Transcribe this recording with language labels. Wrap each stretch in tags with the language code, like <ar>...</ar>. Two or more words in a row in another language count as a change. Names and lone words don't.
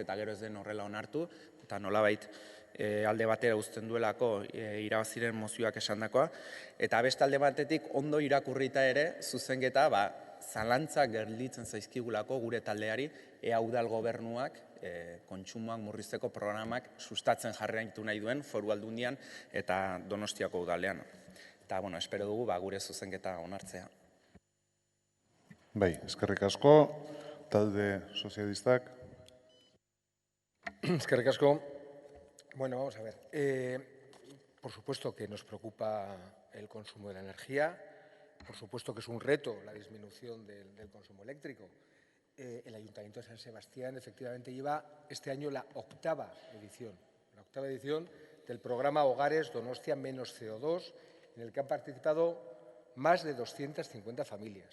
<eu>eta gero ez den horrela onartu, eta nolabait alde batera uzten duelako irabaziren mozioak esandakoa, eta beste alde batetik ondo irakurrita ere zuzenketa zalantzak gelditzen zaizkigulako gure taldeari ea udal gobernuak kontsumoak murrizteko programak sustatzen jarraitu nahi duen Foru Aldundian eta Donostiako udalean. Eta, espero dugu gure zuzenketa onartzea. Bai, eskerrik asko, talde sozialistak. Eskerrik asko. Bueno,</eu> <es>vamos a ver. Por supuesto que nos preocupa el consumo de la energía, por supuesto que es un reto la disminución del consumo eléctrico. El Ayuntamiento de San Sebastián efectivamente lleva este año la octava edición del programa Hogares Donostia Menos CO2, en el que han participado más de 250 familias.</es>